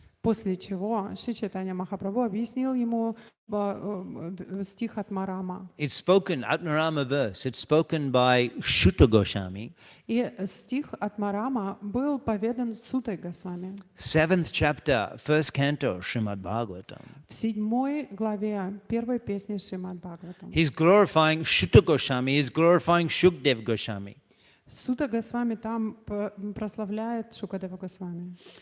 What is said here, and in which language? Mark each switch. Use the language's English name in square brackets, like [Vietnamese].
[Russian] После чего Шри Чайтанья Махапрабху объяснил ему стих Атмарама. [English] It's spoken, Atmarama verse, it's spoken by Shuta Goswami. [Russian] И стих Атмарама был поведан Сутой Госвами. [English] 7th chapter, 1st canto, Srimad Bhagavatam. [Russian] В 7 главе первой песни Шримад Бхагаватам. [English] He's glorifying Shuta Goswami, he's glorifying Shukdev Goswami. [Russian] Сута Госвами там прославляет Шукадева Госвами.